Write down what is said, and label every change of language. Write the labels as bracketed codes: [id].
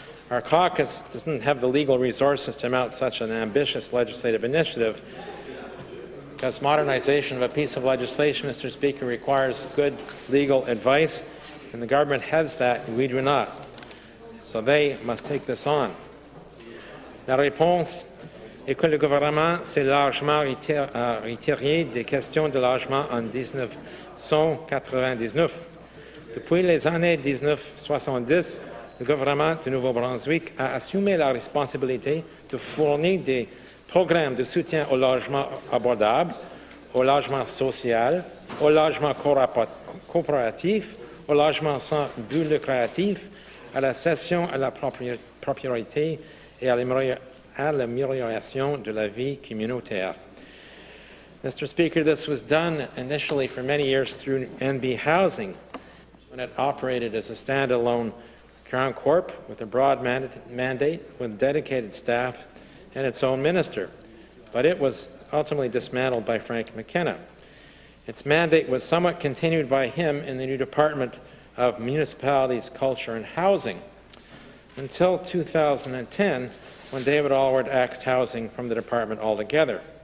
[en] Our caucus doesn't have the legal resources to mount such an ambitious legislative initiative, because modernization of a piece of legislation, Mr. Speaker, requires good legal advice, and the government has that, and we do not. So they must take this on. [fr] La réponse est que le gouvernement s'est largement retiré des questions de logement en 1999. Depuis les années 1970, le gouvernement du Nouveau-Brunswick a assumé la responsabilité de fournir des programmes de soutien au logement abordable au logement social, au logement coopératif, au logement sans but lucratif, à la cession à la propriété et à l'amélioration de la vie communautaire. [en] Mr. Speaker, this was done initially for many years through NB Housing, when it operated as a standalone Crown Corp with a broad mandate, with dedicated staff and its own minister. But it was ultimately dismantled by Frank McKenna. Its mandate was somewhat continued by him in the new Department of Municipalities, Culture and Housing until 2010, when David Alward axed housing from the department altogether.